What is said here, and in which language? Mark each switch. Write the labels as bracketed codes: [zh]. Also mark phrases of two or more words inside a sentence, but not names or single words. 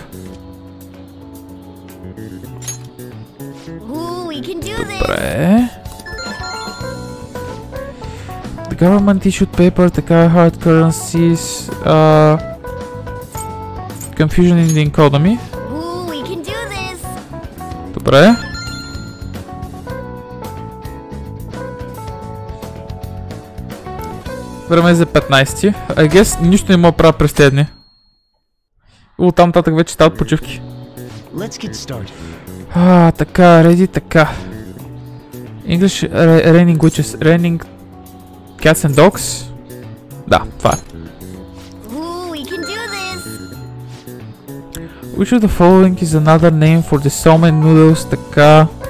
[en] Ooh, we can do this. [bg] Добре. [en] The government issued paper, така, hard currencies, confusion in the economy. Ooh, we can do this. [bg] Добре. Време е за 15. [en] I guess [bg] нищо не мога да правя през тези дни. Оттам нататък вече стават почивки. Така, ready, така. [en] English raining witches, raining cats and dogs. [bg] Да, това е. [en] Ooh, we can do this. Which of the following is another name for the salmon noodles, [bg] така.